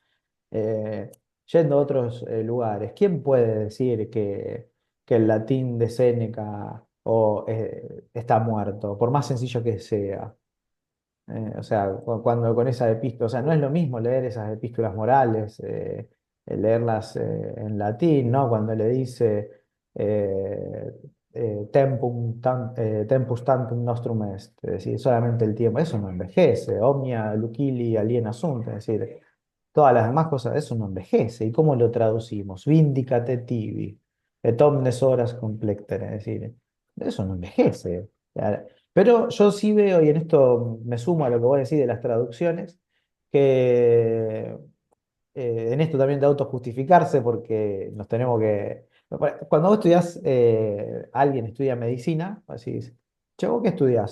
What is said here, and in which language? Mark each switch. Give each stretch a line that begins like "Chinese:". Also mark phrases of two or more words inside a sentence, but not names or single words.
Spanish: Eh, Yendo a otros lugares, ¿quién puede decir que el latín de Séneca está muerto, por más sencillo que sea? O sea, cuando con esa epístola, o sea, no es lo mismo leer esas epístolas morales, leerlas en latín, ¿no? Cuando le dice eh,
Latin: tempus tantum nostrum est,
Spanish: es decir, solamente el tiempo, eso no envejece,
Latin: omnia lucili aliena sunt,
Spanish: es decir, todas las demás cosas, eso no envejece. ¿Y cómo lo traducimos?
Latin: Vindicate tibi, et omnes horas complectere,
Spanish: es decir, eso no envejece. Pero yo sí veo, y en esto me sumo a lo que vos decís de las traducciones, que en esto también de autojustificarse, porque nos tenemos que. Cuando vos estudiás, alguien estudia medicina, decís, che, ¿vos qué estudiás?